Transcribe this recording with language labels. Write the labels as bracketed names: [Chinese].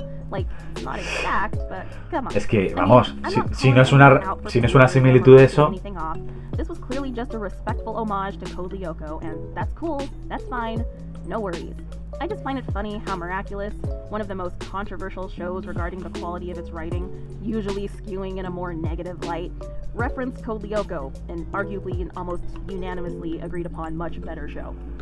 [English] Like, not exact, but come on. [Spanish] Es que, vamos, si no es una similitud de eso... [English] This was clearly just a respectful homage to Code Lyoko, and that's cool, that's fine, no worries. I just find it funny how Miraculous, one of the most controversial shows regarding the quality of its writing, usually skewing in a more negative light, referenced Code Lyoko, and arguably an almost unanimously agreed upon much better show.